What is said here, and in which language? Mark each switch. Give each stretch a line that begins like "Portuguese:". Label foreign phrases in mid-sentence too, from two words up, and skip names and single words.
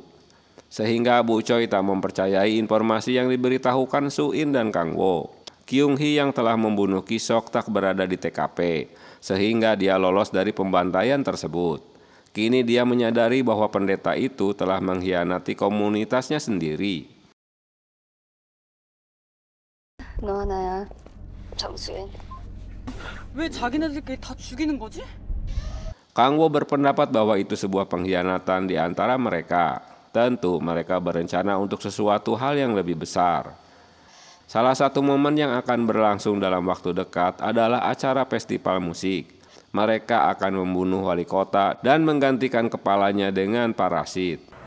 Indonesian: Sehingga Bu Choi tak mempercayai informasi yang diberitahukan Su In dan Kang Wo. Kyung Hee yang telah membunuh Ki-sok tak berada di TKP, sehingga dia lolos dari pembantaian tersebut. Kini dia menyadari bahwa pendeta itu telah mengkhianati komunitasnya sendiri.
Korean: 너와 나야, 정수인. 왜 자기네들끼리 다 죽이는 거지?
Indonesian: Kang Wo berpendapat bahwa itu sebuah pengkhianatan di antara mereka. Tentu mereka berencana untuk sesuatu hal yang lebih besar. Salah satu momen yang akan berlangsung dalam waktu dekat adalah acara festival musik. Mereka akan membunuh wali kota dan menggantikan kepalanya dengan parasit.